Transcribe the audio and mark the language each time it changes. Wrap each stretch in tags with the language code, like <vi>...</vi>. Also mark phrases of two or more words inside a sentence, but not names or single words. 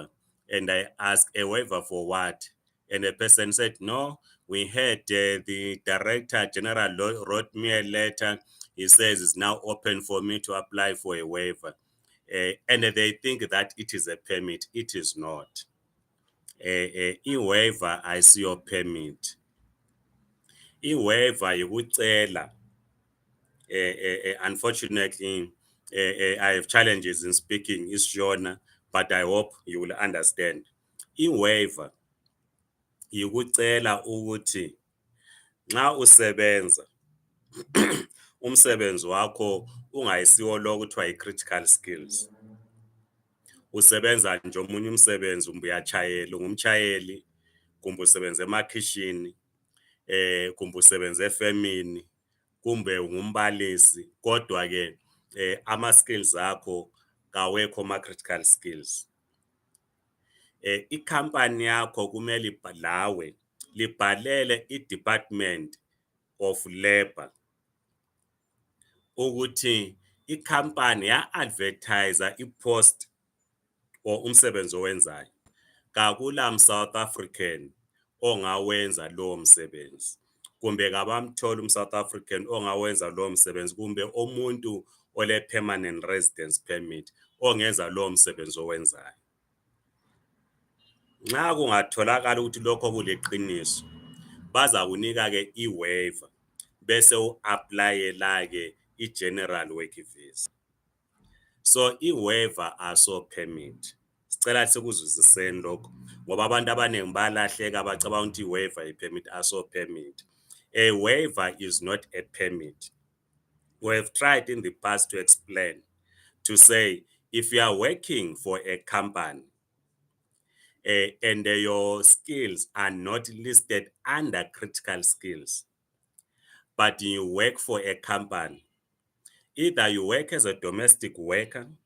<en>And I ask, a waiver for what? And the person said, no, we had the Director General wrote me a letter. He says it's now open for me to apply for a waiver. And they think that it is a permit. It is not.</en> <nd>I-waiver ayisiyo permit. I-waiver yikucela.</nd> <en>Unfortunately, I have challenges in speaking isiShona, but I hope you will understand.</en> <nd>I-waiver yikucela ukuthi nxa usebenza umsebenzi wakho ungayisiwo lo kuthiwa i-</nd> <en>critical skills.</en> <nd>Usebenza nje omunye umsebenzi, uyachayela, ungumchayeli, kumbe usebenza emakhishini, kumbe usebenza efemini, kumbe ungumbalisi, kodwa ke ama skills akho kawekho ma</nd> <en>critical skills.</en> <nd>Ikhampani yakho kumele lawe libhalele i-Department of Labor ukuthi ikhampani ya-advertise i-post or umsebenzi owenzayo. Kakula South African ongawenza lo msebenzi, kumbe kabamthola South African ongawenza lo msebenzi, kumbe umuntu ole</nd> <en>permanent residence permit</en> <nd>ongenza lo msebenzi owenzayo. Nxa kungatholakala ukuthi lokho kuliqiniso, baza kunika ke i-waiver bese u-applyela ke i-</nd> <en>general work visa.</en> <nd>So i-waiver aso permit. Sicela sikuzwisiseni lokho ngoba abantu abaningi balahleka bacabanga ukuthi i-waiver i-permit aso permit.</nd> <en>A waiver is not a permit. We have tried in the past to explain, to say if you are working for a company and your skills are not listed under critical skills, but you work for a company, either you work as a domestic worker,</en>